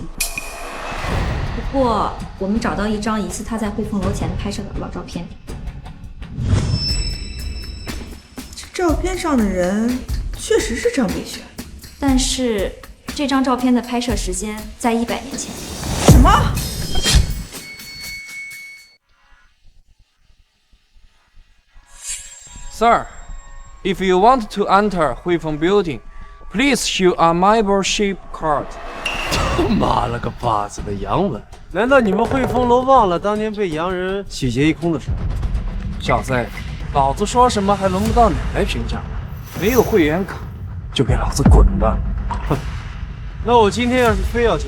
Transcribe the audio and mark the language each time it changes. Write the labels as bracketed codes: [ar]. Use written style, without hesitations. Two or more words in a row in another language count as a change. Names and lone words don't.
[zh] 不過，我們找到一張疑似他在匯豐樓前拍攝的老照片。這照片上的人確實是張北玄，但是這張照片的拍攝時間在100年前。什麼 [en] ？Sir, if you want to enter Huifeng Building, please show a membership card. [zh] 他媽了個巴子的洋文！難道你們匯豐樓忘了當年被洋人洗劫一空的事？小子，老子說什麼還輪不到你來評價，沒有會員卡就給老子滾吧！哼，那我今天要是非要進去，